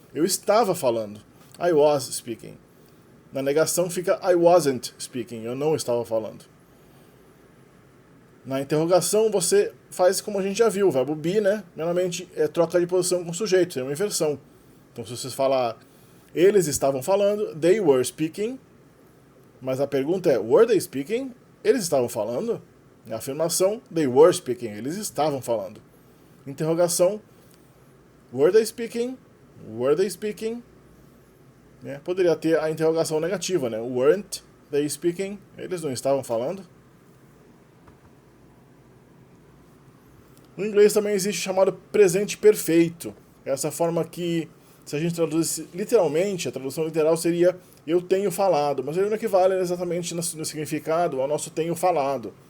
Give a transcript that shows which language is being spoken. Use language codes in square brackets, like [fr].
[pt] Eu estava falando. [en] I was speaking. [pt] Na negação fica [en] I wasn't speaking. [pt] Eu não estava falando. Na interrogação você faz como a gente já viu. O verbo be, né? Normalmente é troca de posição com o sujeito. É uma inversão. Então se você falar eles estavam falando, [en] they were speaking. [pt] Mas a pergunta é, [en] were they speaking? [pt] Eles estavam falando? A afirmação, [en] they were speaking. [pt] Eles estavam falando. Interrogação, [en] were they speaking? Were they speaking? [pt] Poderia ter a interrogação negativa, né? [en] Weren't they speaking? [pt] Eles não estavam falando? No inglês também existe o chamado presente perfeito. Essa forma que, se a gente traduzisse literalmente, a tradução literal seria eu tenho falado, mas ele não equivale exatamente no significado ao nosso tenho falado.